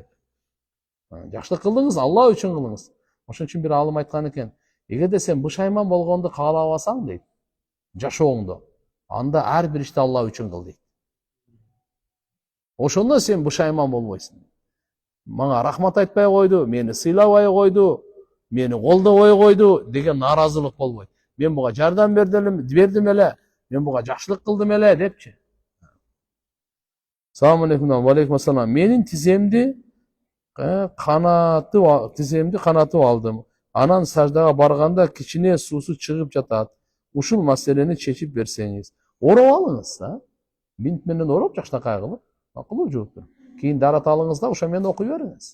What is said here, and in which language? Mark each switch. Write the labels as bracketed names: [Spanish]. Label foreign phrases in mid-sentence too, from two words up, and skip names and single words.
[Kyrgyz] Жакшылык кылдыңыз, Алла үчүн кылыңыз. Ошон үчүн бир алым айткан экен, эгерде сен бушайман болгонду каалабасаң дейт, жашооңдо, анда ар бир ишти Алла үчүн кыл дейт. Ошондо сен бушайман болбойсуң. Мага рахмат айтпай койду, мени сыйлабай койду, мени колдобой койду деген нааразылык болбойт. Мен буга жардам бердим эле, мен буга жакшылык кылдым эле депчи. [Arabic] السلام عليكم، وعليكم السلام. [Kyrgyz] Менин тиземди канатып алдым. Анан саждага барганда кичине суусу чыгып жатат. Ушул маселени чечип берсеңиз. Ороп алыңыз, бинт менен ороп жакшынакай кылып, макулбу жууптур. Кийин дарата алыңыз да ошо менен окуй бериңиз.